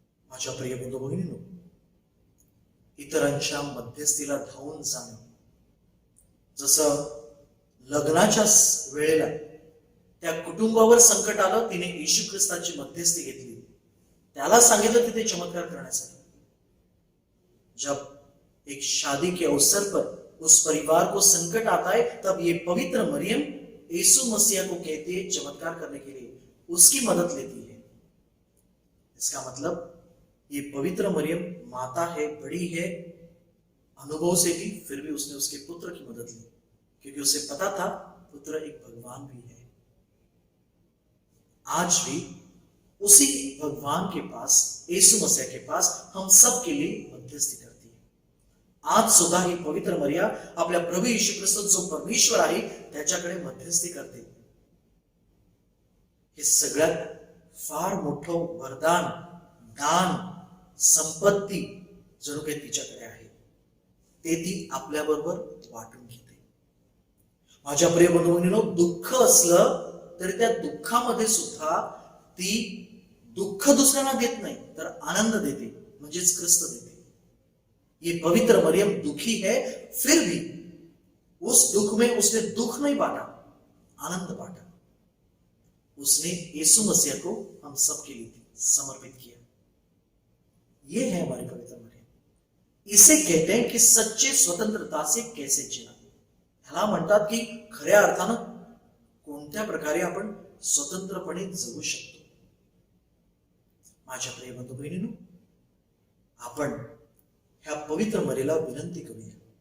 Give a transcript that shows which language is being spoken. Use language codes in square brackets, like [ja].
[mr] माझ्या प्रिय बंधू भगिनींनो, इतरांच्या मध्यस्थीला धावून जाणं, जसं लग्नाच्या वेळेला त्या कुटुंबावर संकट आलं, तिने येशू ख्रिस्ताची मध्यस्थी घेतली, त्याला सांगितलं तिथे चमत्कार करण्यासाठी. [hi] जब एक शादी के अवसर पर उस परिवार को संकट आता है, तब ये पवित्र मरियम यीशु मसीह को कहती है चमत्कार करने के लिए, उसकी मदद लेती है. इसका मतलब ये पवित्र मरियम माता है, बड़ी है अनुभव से भी, फिर भी उसने उसके पुत्र की मदद ली, क्योंकि उसे पता था पुत्र एक भगवान भी है. आज भी उसी भगवान के पास, यीशु मसीह के पास हम सब के लिए मध्यस्थी करती है. [mr] आज सुद्धा ही पवित्र मरिया आपल्या प्रभू येशू ख्रिस्त जो परमेश्वर आहे त्याच्याकडे मध्यस्थी करते. हे सगळ्यात फार मोठं वरदान, दान, संपत्ती जणू काही तिच्याकडे आहे, ते ती आपल्या बरोबर वाटून घेते. माझ्या प्रिय बंधू भगिनींनो, दुःख असलं तरी त्या दुःखामध्ये सुद्धा ती दुःख दुसऱ्यांना देत नाही तर आनंद देते, म्हणजेच ख्रिस्त देते. [hi] ये पवित्र मरियम दुखी है फिर भी उस दुख में उसने दुख नहीं बांटा, आनंद बांटा. उसने यीशु मसीह को हम सबके लिए समर्पित किया. ये है हमारी पवित्र मरियम. इसे कहते हैं कि सच्चे स्वतंत्रता से कैसे जीना. [mr] ह्याला म्हणतात की खऱ्या अर्थानं कोणत्या प्रकारे आपण स्वतंत्रपणे जगू शकतो. माझ्या प्रिय बंधू बहिणींनो, आपण ह्या पवित्र मरियेला विनंती करूया.